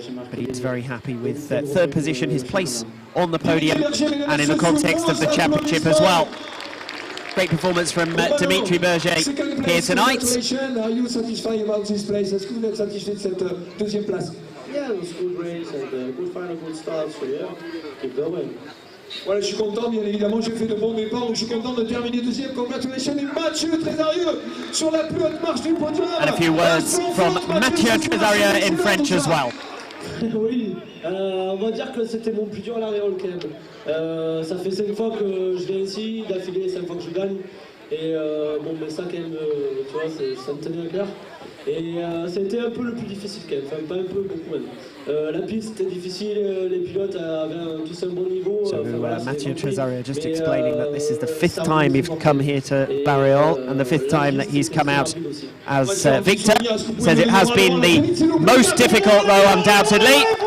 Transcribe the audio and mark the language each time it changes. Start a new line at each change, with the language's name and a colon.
English: But he was very happy with third position, his place on the podium, and in the context of the championship as well. Great performance from Dimitri Berger here tonight. Are you satisfied about this place?
French: Est-ce que vous êtes satisfait de cette deuxième place?
English: Yeah, it was a good race and a good final, good start, so yeah, keep going.
French: Voilà, je suis content, bien évidemment, j'ai fait de bons départs, donc je suis content de terminer deuxième.
English: Congratulations,
French: et Mathieu Trésarieux sur la plus haute marche du podium.
English: And a few words from Mathieu Trésarieux in French as well.
French: Oui, on va dire que c'était mon plus dur à la Reale quand même. Ça fait 5 fois que je viens ici, d'affilée 5 fois que je gagne. Et bon, mais ça quand même, tu vois, ça me tenait à cœur. Et c'était un peu le plus difficile quand même, enfin pas un peu, beaucoup même. La piste était difficile, les pilotes avaient tous un bon niveau.
English: So Mathieu Trésarieux just explaining that this is the 5th time he's come here to La Reale and the 5th time that he's come out as victor. Says it has been the most difficult though, undoubtedly.